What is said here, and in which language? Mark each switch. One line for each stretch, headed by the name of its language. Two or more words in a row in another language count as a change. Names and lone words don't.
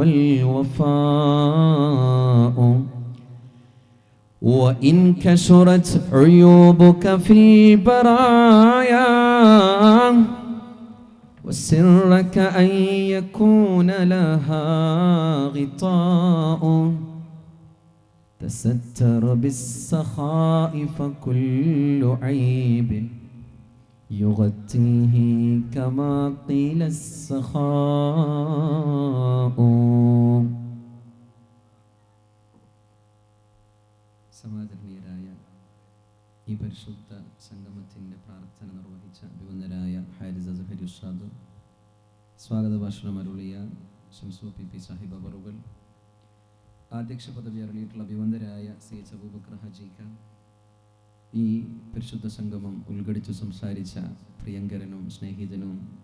Arabic: والوفاء وإن كشرت عيوبك في البرايا وسرك أن يكون لها غطاء تستر بالسخاء فكل عيب يغطيه كما قيل السخاء
Malayalam: സമാദരണീയരായ ഈ പരിശുദ്ധ സംഗമത്തിൻ്റെ പ്രാർത്ഥന നിർവഹിച്ച അഭിവന്ദനായ ഹാരിസ് അസ്ഹരി ഉസ്താദ്, സ്വാഗത ഭാഷണം അരുളിയ ഷംസു പി സാഹിബ് അവറുകൾ, അധ്യക്ഷ പദവി അരുളിയിട്ടുള്ള അഭിവന്ദരായ സി എച്ച് അബൂബക്കർ ഹജീക്ക, ഈ പരിശുദ്ധ സംഗമം ഉദ്ഘടിച്ചു സംസാരിച്ച പ്രിയങ്കരനും സ്നേഹിതനും